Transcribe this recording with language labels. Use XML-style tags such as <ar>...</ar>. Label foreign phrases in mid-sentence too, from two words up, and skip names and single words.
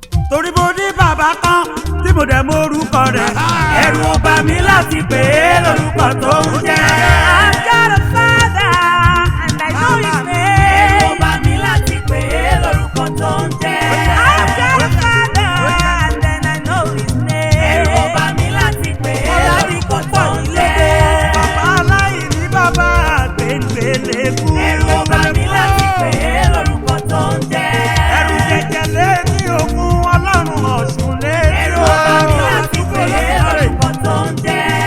<yo>Torí mo ní bàbá kan tí mo dẹ̀ mọ orúkọ rẹ̀. Ẹ̀rù ò bà mí láti pè é lórúkọ tó ń jẹ́.</yo> <en>I've got a father and I know his name.</en> <yo>Ẹ̀rù ò bà mí láti pè é lórúkọ tó ń jẹ́.</yo> <en>I've got a father and then I know his name.</en> <yo>Ẹ̀rù ò bà mí láti pè é lórúkọ tó ń jẹ́. Bàbá aláìní, bàbá àgbéǹgbélébú. Ẹ̀rù ò bà mí láti pè é lórúkọ tó ń jẹ́. Ẹ̀rù jẹjẹ létí òkun, Ọlọ́run Ọ̀ṣun létí Ẹ̀rù ò bà mí láti pè é lórúkọ tó ń jẹ́.</yo>